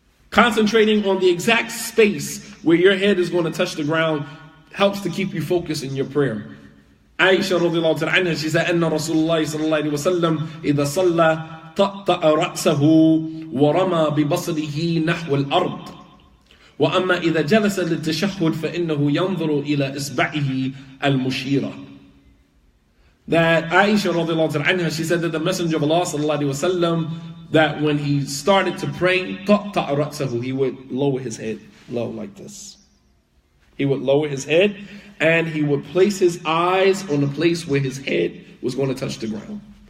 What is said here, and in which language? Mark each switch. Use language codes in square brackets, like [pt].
[en] Concentrating on the exact space where your head is going to touch the ground helps to keep you focused in your prayer. [ar] Aisha radiallahu ta'ala anha, [en] she said, [ar] Anna Rasulullah sallallahu alayhi wa sallam, إِذَا صَلَّى طَأْطَأَ رَأْسَهُ وَرَمَى بِبَصَرِهِ نَحْوَ الْأَرْضِ وَأَمَّا إِذَا جَلَسَ لِلتَّشَهُّدِ فَإِنَّهُ يَنْظُرُ إِلَى إِصْبَعِهِ الْمُشِيرَةِ. [en] That Aisha radiallahu ta'ala anha, she said that the Messenger of Allah sallallahu alayhi wa sallam, that when he started to pray, [ar] طَأْطَأَ رَأْسَهُ, [en] he would lower his head, low like this. He would lower his head, and he would place his eyes on the place where his head was going to touch the ground.